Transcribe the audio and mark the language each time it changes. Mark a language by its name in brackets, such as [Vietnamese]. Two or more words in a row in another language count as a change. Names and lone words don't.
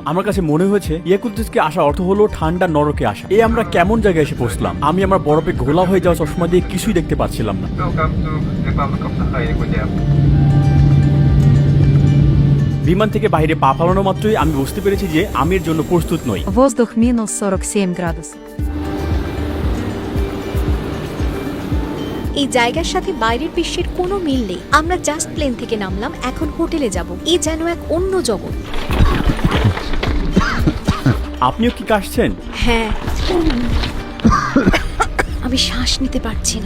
[Bangla] আমার কাছে মনে হয়েছে ইয়াকুতস্কে আসা অর্থ হলো ঠান্ডা নরকে আসা। আমরা কেমন জায়গায় এসে পৌঁছলাম? আমি আমার বরফে ঘোলা হয়ে যাওয়া চশমা দিয়ে কিছুই দেখতে পাচ্ছিলাম না। বিমান থেকে বাইরে পা ফালানো মাত্রই আমি বুঝতে পেরেছি যে আমি এর জন্য প্রস্তুত নই। [Russian] Воздух минус 47 градусов. [Bangla] এই জায়গার সাথে বাইরের বিশ্বের কোনো মিল নেই। আমরা জাস্ট প্লেন থেকে নামলাম, এখন হোটেলে যাব। এই যেন এক অন্য জগৎ। আপনিও কি কাশছেন? হ্যাঁ, আমি শ্বাস নিতে পারছি না।